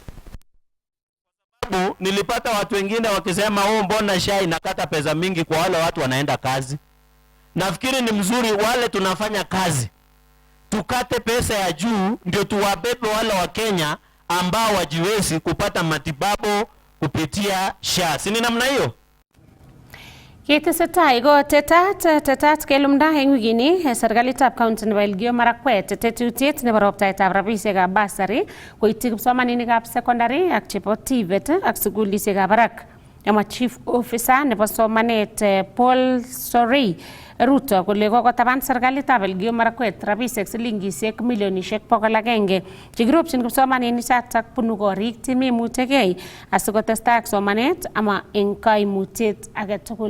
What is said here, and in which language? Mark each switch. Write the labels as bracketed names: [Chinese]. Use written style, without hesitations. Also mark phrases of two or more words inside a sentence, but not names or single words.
[Swahili] Nilipata watu wengine wakisema mbona SHA inakata pesa mingi kwa wale watu wanaenda kazi. Nafikiri ni mzuri wale tunafanya kazi tukate pesa ya juu ndio tuwabebe wale wa Kenya ambao wajiwezi kupata matibabu kupitia SHA. Si ni namna hiyo? [Kalenjin] Ketesetai ko tetat kelumda eng wikini serikalitab county nebo Elgeyo Marakwet tetutiet nebo roptaetab rabisiekab basari koityi kipsomaninikab secondary ak chebo TVET ak sukulisiekab barak. Ama [English] chief officer [Kalenjin] nebo somanet Paul Sorey Ruto kole kokotaban serikalitab Elgeyo Marakwet rabisiek silingisiek milionisiek 100 chekiropchin kipsomaninik bunu korik chememuchegei asikotestai ak somanet ama eng kaimutiet age tugul.